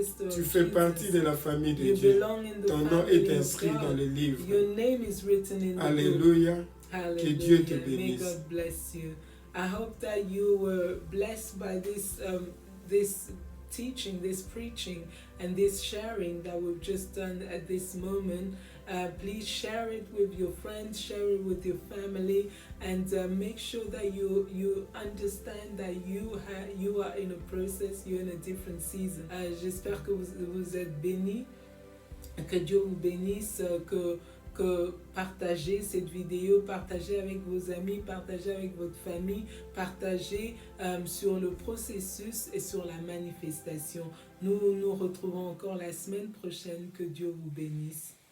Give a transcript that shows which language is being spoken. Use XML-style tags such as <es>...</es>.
<fr>Tu fais partie de la famille de Dieu. Ton nom est inscrit dans le livre. Alléluia. Que Dieu te bénisse.</fr> <en>I hope that you were blessed by this teaching, this preaching, and this sharing that we've just done at this moment. Please share it with your friends, share it with your family, and make sure that you understand that you are in a process, you're in a different season.</en> <fr>J'espère que vous êtes bénis, que Dieu vous bénisse, que partagez cette vidéo, partagez avec vos amis, partagez avec votre famille, partagez sur le processus et sur la manifestation. Nous nous retrouvons encore la semaine prochaine. Que Dieu vous bénisse.</fr>